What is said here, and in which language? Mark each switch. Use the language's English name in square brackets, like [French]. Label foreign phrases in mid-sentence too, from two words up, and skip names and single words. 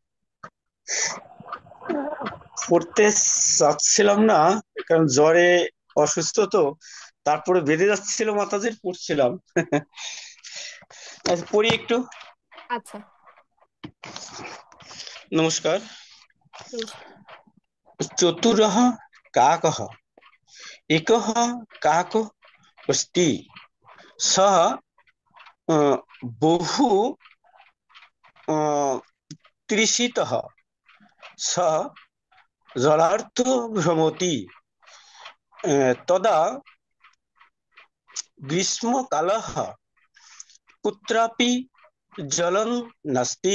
[Bangla] পড়তে চাচ্ছিলাম না, কারণ জ্বরে অসুস্থ তো। তারপরে বেঁধে যাচ্ছিল মাতাজির, পড়ছিলাম। আচ্ছা, পড়ি একটু। আচ্ছা, নমস্কার। নমস্কার। [Sanskrit] চতুরः কাকः एकः काको अस्ति। सः बहु तृषितः। सः जलार्थो भ्रमति। तदा ग्रीष्मकालः कुत्रापि जलं नास्ति।